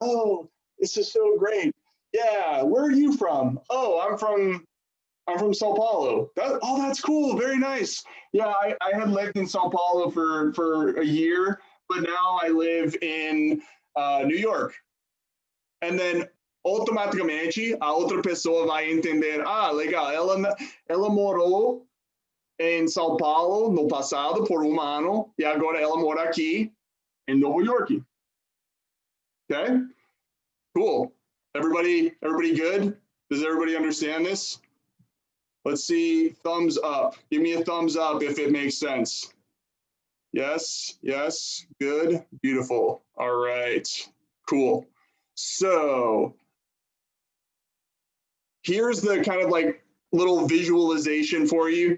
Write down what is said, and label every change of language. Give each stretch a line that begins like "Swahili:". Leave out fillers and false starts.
English: Oh, this is so great. Yeah, where are you from? Oh, I'm from Sao Paulo. That's cool. Very nice. Yeah, I had lived in Sao Paulo for a year, but now I live in New York.
Portuguese: And then automaticamente a outra pessoa vai entender, legal, ela morou em São Paulo no passado por ano e agora ela mora aqui em Nova York.
English: Okay? Cool. Everybody good? Does everybody understand this? Let's see, thumbs up. Give me a thumbs up if it makes sense. Yes, good, beautiful. All right, cool. So here's the kind of like little visualization for you.